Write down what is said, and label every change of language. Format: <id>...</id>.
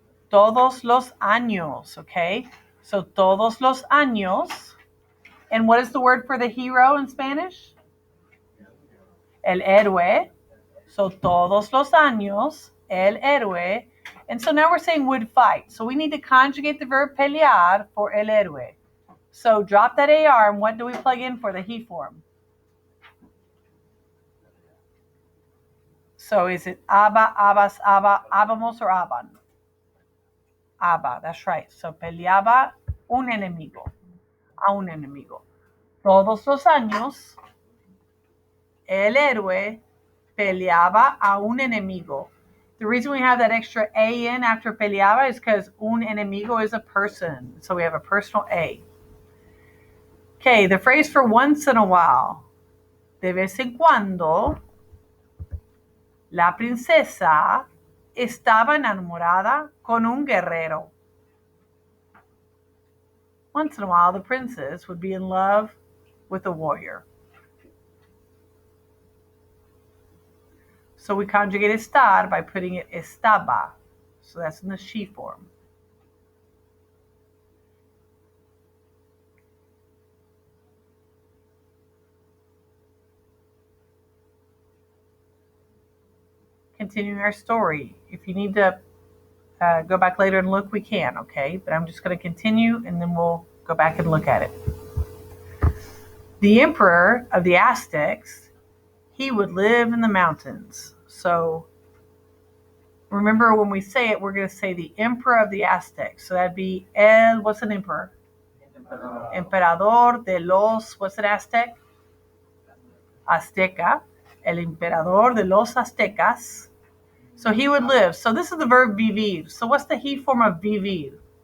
<es>Todos los años, okay? So todos los años.</es> <en>And what is the word for the hero in Spanish?</en> <es>El héroe. So todos los años, el héroe.</es> <en>And so now we're saying would fight. So we need to conjugate the verb pelear for</en> <es>el héroe.</es> <en>So drop that AR, and what do we plug in for the he form? So is it aba, abas, aba, abamos, or aban? Aba, that's right.</en> <es>So peleaba un enemigo, a un enemigo. Todos los años, el héroe peleaba a un enemigo.</es> <en>The reason we have that extra A in after peleaba is because</en> <es>un enemigo</es> <en>is a person. So we have a personal A. Okay, the phrase for once in a while.</en> <es>De vez en cuando, la princesa estaba enamorada con un guerrero.</es> <en>Once in a while, the princess would be in love with a warrior. So we conjugate estar by putting it estaba. So that's in the she form. Continuing our story. If you need to go back later and look, we can, okay? But I'm just going to continue, and then we'll go back and look at it. The emperor of the Aztecs, he would live in the mountains. So remember, when we say it, we're going to say the emperor of the Aztecs. So that'd be what's an emperor?</en> <es>Emperador de los,</es> <en>what's an Aztec?</en> <es>Azteca. El emperador de los Aztecas.</es> <en>So he would live. So this is the verb vivir. So what's the he form of vivir?</en>